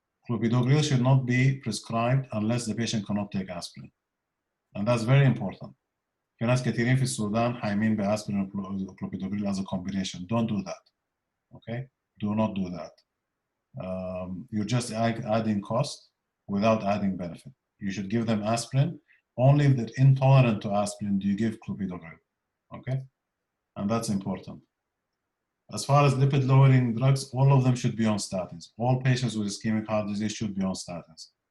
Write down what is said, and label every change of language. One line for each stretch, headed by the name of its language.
English: Clopidogrel should not be prescribed unless the patient cannot take aspirin. And that's very important.
Arabic: في ناس كثيرين في السودان حايمين باسبرين وكلوبيدوغريل
English: as a combination. Don't do that. Okay? Do not do that. You're just adding cost without adding benefit. You should give them aspirin. Only if they're intolerant to aspirin do you give clopidogrel. Okay? And that's important. As far as lipid lowering drugs, all of them should be on statins. All patients with ischemic heart disease should be on statins.